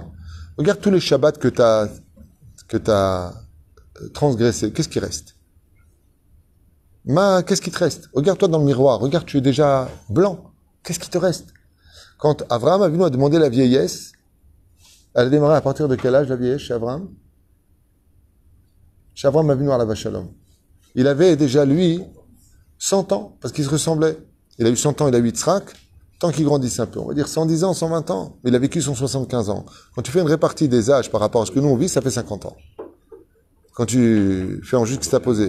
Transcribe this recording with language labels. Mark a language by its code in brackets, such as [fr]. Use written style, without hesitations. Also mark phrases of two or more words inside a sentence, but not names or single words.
[fr] Regarde tous les Shabbats que tu as transgressés. Qu'est-ce qui reste? Qu'est-ce qui te reste? Regarde-toi dans le miroir. Regarde, tu es déjà blanc. Qu'est-ce qui te reste? Quand Abraham a demandé la vieillesse, elle a démarré à partir de quel âge la vieillesse chez Abraham? Chez Abraham [he] אבינו עליו השלום. [fr] Il avait déjà, lui, 100 ans, parce qu'il se ressemblait. Il a eu 100 ans, il a eu Yitzhak, tant qu'il grandisse un peu. On va dire 110 ans, 120 ans. Mais il a vécu son 75 ans. Quand tu fais une répartie des âges par rapport à ce que nous on vit, ça fait 50 ans. Quand tu fais en juxtaposé.